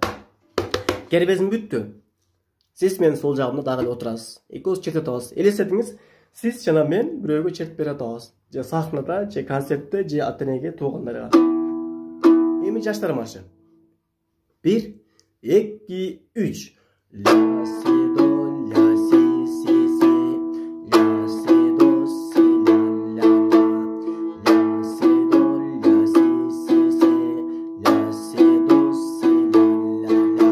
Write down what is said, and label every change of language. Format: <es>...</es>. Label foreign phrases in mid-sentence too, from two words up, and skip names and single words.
<ky>Кербезим бүттү. Сиз менин сол жагымда дагы эле отурасыз. Экөөбүз чертип атабыз. Элестетиңиз, сиз жана мен бирөөгө чертип бере атабыз. Же сахнада, же концертте, же ата-энеге, туугандарга. Эми жаштар маршы. 1, 2, 3. Ля си до ля си си си. Ля си до си ля ля ля. Ля си до ля си си си. Ля си до си ля ля ля.</ky>